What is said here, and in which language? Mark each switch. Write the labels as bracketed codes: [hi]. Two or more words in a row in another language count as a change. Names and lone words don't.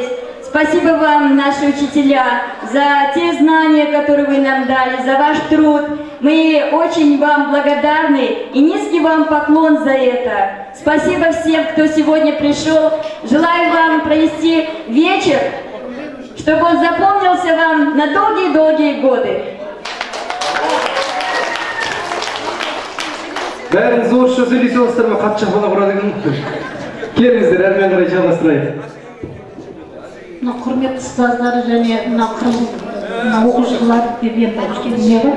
[ru] Спасибо вам, наши учителя, за те знания, которые вы нам дали, за ваш труд. Мы очень вам благодарны и низкий вам поклон за это. Спасибо всем, кто сегодня пришел. Желаю вам провести вечер, чтобы он запомнился вам на долгие-долгие годы. [kk] Бәріңіз орысша сөйлесе аласыздар ма? Хат шапалақ ұрады екен. Келіңіздер, әрмен қарай жалғастырайық. Мына құрметті ұстаздар және мына оқушылар деп енді не бар.